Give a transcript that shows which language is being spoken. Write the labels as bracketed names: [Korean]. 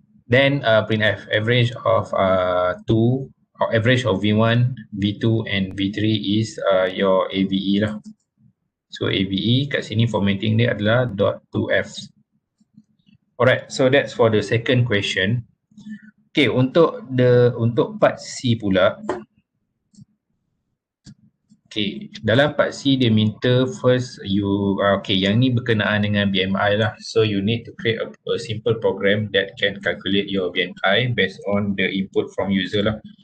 [English] Then printf average of 2 or average of V1, V2 and V3 is your AVE lah. [Malay] So AVE kat sini formatting dia adalah .2f. [English] Alright, so that's for the second question. Okay, [Malay] untuk part C pula. Okay, dalam part C dia minta [English] first you, [Malay] okay, yang ni berkenaan dengan BMI lah. [English] So you need to create a simple program that can calculate your BMI based on the input from user lah.